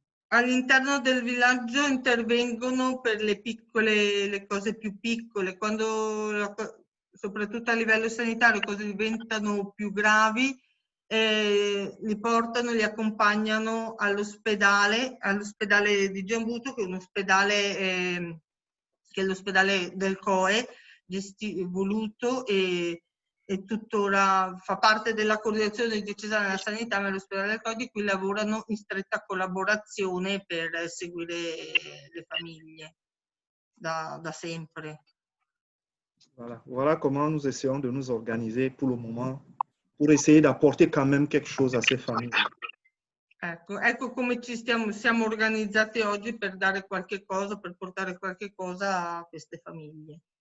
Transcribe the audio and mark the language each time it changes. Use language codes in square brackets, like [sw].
[it] all'interno del villaggio intervengono per le cose più piccole, quando soprattutto a livello sanitario le cose diventano più gravi, li portano, li accompagnano all'ospedale di Djamboutou, che è un ospedale che è l'ospedale del COE, voluto e tuttora fa parte della coordinazione diocesana della sanità, ma l'ospedale del COE di cui lavorano in stretta collaborazione per seguire le famiglie da sempre. [fr] Voilà comment nous essayons de nous organiser pour le moment, pour essayer d'apporter quand même quelque chose à ces familles. [it] Ecco come siamo organizzati oggi per dare qualche cosa, per portare qualche cosa a queste famiglie.